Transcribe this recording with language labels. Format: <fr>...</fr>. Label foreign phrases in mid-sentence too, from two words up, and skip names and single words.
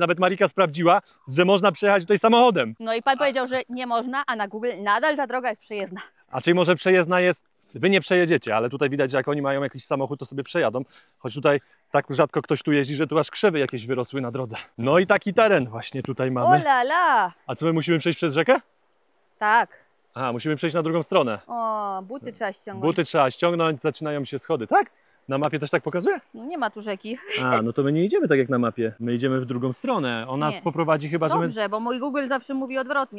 <pl>Nawet Marika sprawdziła, że można przejechać tutaj samochodem. No i pan powiedział, że nie można, a na Google nadal ta droga jest przejezdna. A czyli może przejezdna jest, wy nie przejedziecie, ale tutaj widać, że jak oni mają jakiś samochód, to sobie przejadą. Choć tutaj tak rzadko ktoś tu jeździ, że tu aż krzewy jakieś wyrosły na drodze. No i taki teren właśnie tutaj mamy. O la la! A co, my musimy przejść przez rzekę? Tak. Aha, musimy przejść na drugą stronę. O, buty trzeba ściągnąć. Buty trzeba ściągnąć, zaczynają się schody, tak? Na mapie też tak pokazuje? No nie ma tu rzeki. A, no to my nie idziemy tak jak na mapie. My idziemy w drugą stronę. On nas Nie. poprowadzi chyba, że my... Dobrze, bo mój Google zawsze mówi odwrotnie.</pl>